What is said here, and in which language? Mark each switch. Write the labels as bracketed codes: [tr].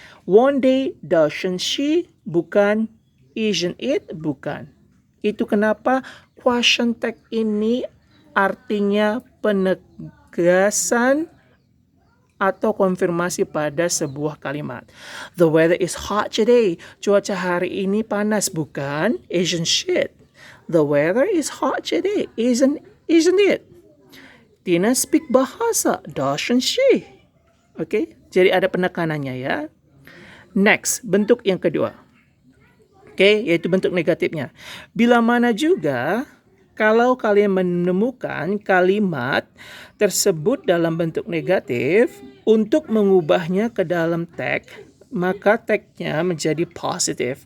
[en] Won't they, doesn't she, [id] bukan. [en] Isn't it, [id] bukan. Itu kenapa question tag ini artinya penegasan atau konfirmasi pada sebuah kalimat. [en] The weather is hot today. [id] Cuaca hari ini panas, bukan. [en] Isn't it? The weather is hot today. Isn't it? Tina speak bahasa, doesn't she? [id] Jadi ada penekanannya ya. Next, bentuk yang kedua. Yaitu bentuk negatifnya. Bila mana juga kalau kalian menemukan kalimat tersebut dalam bentuk negatif, untuk mengubahnya ke dalam tag, maka tagnya menjadi positif.